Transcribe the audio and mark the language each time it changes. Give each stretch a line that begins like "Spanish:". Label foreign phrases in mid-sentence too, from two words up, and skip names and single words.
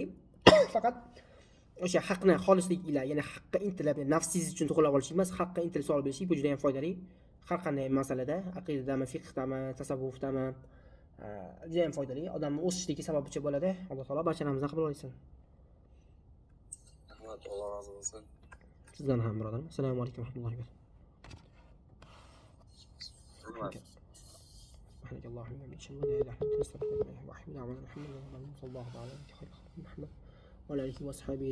Uzbek: Faqat o'sha haqni xolislik bilan, ya'ni haqqa intilib, nafsingiz uchun to'g'rilab olishlik emas, haqqa intilib savol berishlik bu juda ham foydali. Har qanday masalada, aqidadami, fiqhdami, tasavvufdami, juda ham foydali. Odamning o'sishligi sababchi bo'ladi. Alloh taolo barchamizni qabul qilsin. Rahmat, Alloh rozi bo'lsin. Sizdan ham birodarim.
Arabic: السلام عليكم ورحمة الله وبركاته. سبحانك اللهم وبحمدك اشهد ان لا اله الا انت استغفرك واتوب اليك. وعلى اله وصحبه